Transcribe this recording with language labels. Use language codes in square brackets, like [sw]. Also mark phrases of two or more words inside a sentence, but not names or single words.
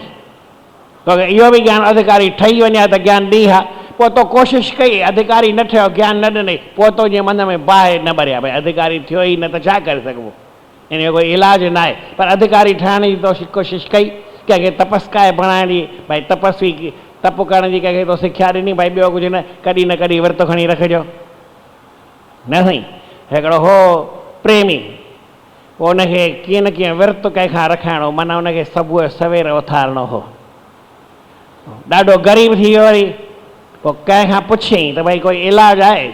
[sd] तोखे इहो बि ज्ञान अधिकारी ठही वञे त ज्ञान ॾी हा। पोइ तो कोशिशि कई, अधिकारी न ठहियो, ज्ञान न ॾिनई, पोइ तो जीअं मन में बाहि न भरिया, भई अधिकारी थियो ई न त छा करे सघिबो? इन जो कोई इलाजु न आहे। पर अधिकारी ठहिण जी तो कोशिशि कई, कंहिंखे तपस्काए बणाइण जी, भई तपस्वी तप करण जी कंहिंखे तो सिख्या ॾिनी, भई ॿियो कुझु न, कॾहिं विर्त खणी रखिजो न साईं। हिकिड़ो हो प्रेमी, पोइ उनखे कीअं न कीअं विर्त कंहिंखां रखाइणो, माना उनखे सुबुह सवेर उथारणो हो। ॾाढो ग़रीब थी वियो वरी, पोइ कंहिंखां पुछियईं त भई कोई इलाजु आहे?